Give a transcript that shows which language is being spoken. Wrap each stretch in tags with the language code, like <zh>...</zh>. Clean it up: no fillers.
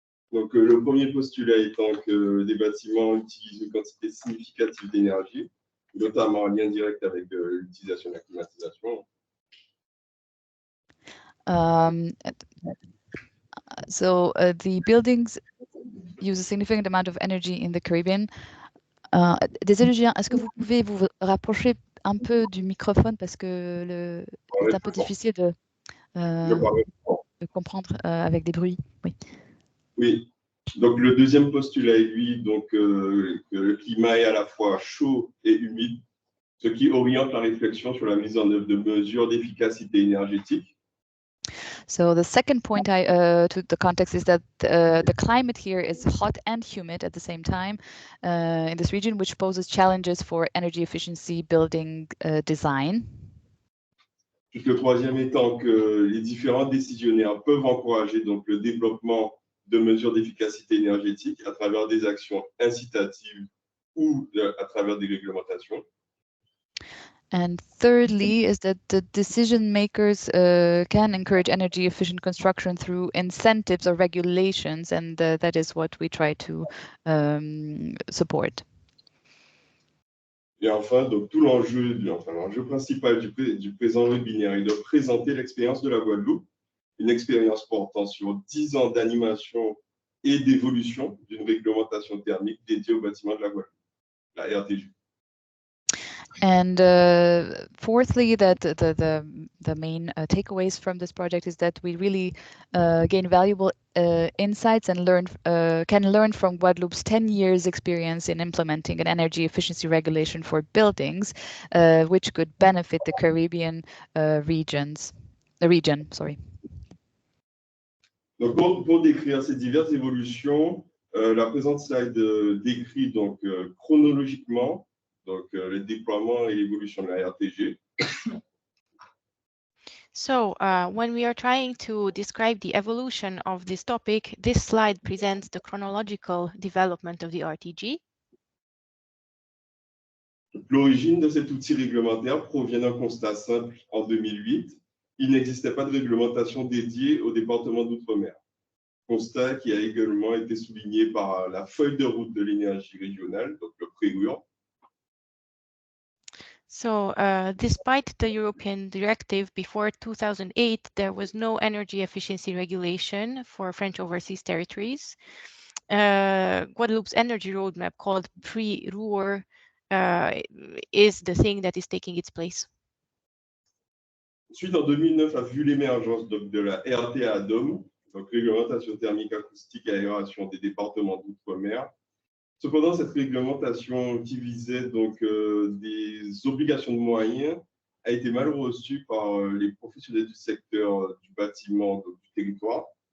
<fr>Donc, le premier postulat étant que des bâtiments utilisent une quantité significative d'énergie, notamment en lien direct avec l'utilisation de la climatisation.</fr> <en>So the buildings use a significant amount of energy in the Caribbean.</en> <fr>Désolé Julien, est-ce que vous pouvez vous rapprocher un peu du microphone parce que c'est un peu difficile de comprendre avec des bruits. Oui. Oui. Donc le deuxième postulat est lui donc que le climat est à la fois chaud et humide, ce qui oriente la réflexion sur la mise en œuvre de mesures d'efficacité énergétique.</fr> <en>So the second point to the context is that the climate here is hot and humid at the same time in this region, which poses challenges for energy efficiency building design.</en> <fr>Le troisième étant que les différents décisionnaires peuvent encourager donc le développement de mesures d'efficacité énergétique à travers des actions incitatives ou à travers des réglementations.</fr> <en>And thirdly is that the decision makers can encourage energy efficient construction through incentives or regulations, and that is what we try to support.</en> <fr>Et enfin, donc tout l'enjeu principal du présent webinaire est de présenter l'expérience de la Guadeloupe, une expérience portant sur 10 ans d'animation et d'évolution d'une réglementation thermique dédiée aux bâtiments de la Guadeloupe, la RTG.</fr> <en>And fourthly, that the main takeaways from this project is that we really gain valuable insights and can learn from Guadeloupe's 10 years experience in implementing an energy efficiency regulation for buildings, which could benefit the Caribbean region.</en> <fr>Donc, pour décrire ces diverses évolutions, la présente slide décrit donc chronologiquement donc le déploiement et l'évolution de la RTG.</fr> <en>So when we are trying to describe the evolution of this topic, this slide presents the chronological development of the RTG.</en> <fr>L'origine de cet outil réglementaire provient d'un constat simple. En 2008, il n'existait pas de réglementation dédiée au département d'outre-mer. Constat qui a également été souligné par la feuille de route de l'énergie régionale, donc le PREUR.</fr> <en>So despite the European directive before 2008, there was no energy efficiency regulation for French overseas territories. Guadeloupe's energy roadmap called PREUR is the thing that is taking its place.</en> <fr>Ensuite, en 2009, a vu l'émergence de la RT ADEME, donc réglementation thermique acoustique et aération des départements d'outre-mer. Cependant, cette réglementation qui visait donc des obligations de moyens a été mal reçue par les professionnels du secteur du bâtiment, donc du territoire.</fr>